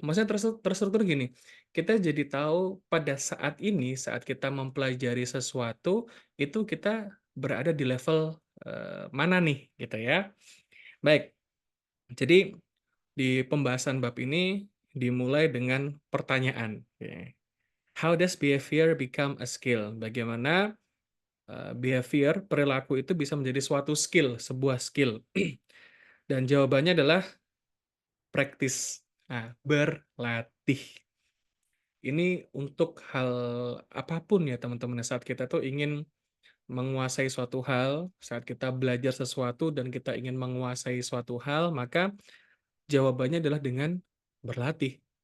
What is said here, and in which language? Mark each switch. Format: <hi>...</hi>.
<id>Maksudnya terstruktur gini, kita jadi tahu pada saat ini, saat kita mempelajari sesuatu, itu kita berada di level mana nih, gitu ya. Baik, jadi di pembahasan bab ini dimulai dengan pertanyaan. Oke.</id> <en>How does behavior become a skill?</en> <id>Bagaimana behavior, perilaku itu bisa menjadi suatu skill, sebuah skill. Dan jawabannya adalah practice. Nah, berlatih. Ini untuk hal apapun ya teman-teman, saat kita tuh ingin menguasai suatu hal, saat kita belajar sesuatu dan kita ingin menguasai suatu hal, maka jawabannya adalah dengan berlatih.</id>